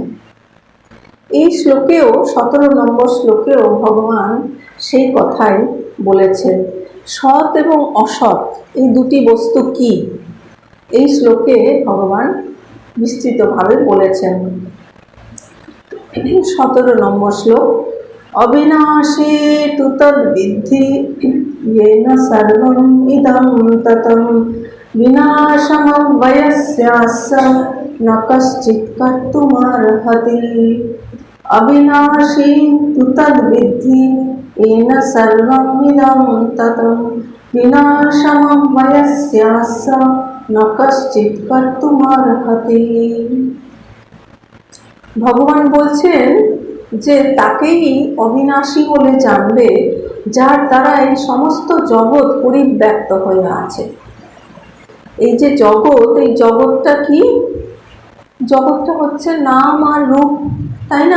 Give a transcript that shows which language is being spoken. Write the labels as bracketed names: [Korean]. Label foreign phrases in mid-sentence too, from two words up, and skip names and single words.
[Bangla] এই শ্লোকেও 17 নম্বর শ্লোকেও ভগবান সেই কথাই বলেছেন। সৎ এবং অসৎ এই দুটি বস্তু কি, এই শ্লোকে ভগবান বিস্তৃতভাবে বলেছেন। [Sanskrit] 17 [Bangla] নম্বর শ্লোক, [Sanskrit] অবিনাশী তু তদ্বিদ্ধি येन सर्वं इदं ततं विनाशमव्ययस्यास्य न कश्चित् कर्तुमर्हति। अविनाशी तु तद्विद्धि येन सर्वं इदं ततं विनाशमव्ययस्यास्य न कश्चित् कर्तुमर्हति। [Bangla] ভগবান বলছেন যে তাকেই অবিনাশী বলে জানবে যার দ্বারা এই সমস্ত জগৎ পরিব্যাপ্ত হয়ে আছে। এই যে জগৎ, এই জগৎটা কি? জগৎটা হচ্ছে নাম আর রূপ, তাই না?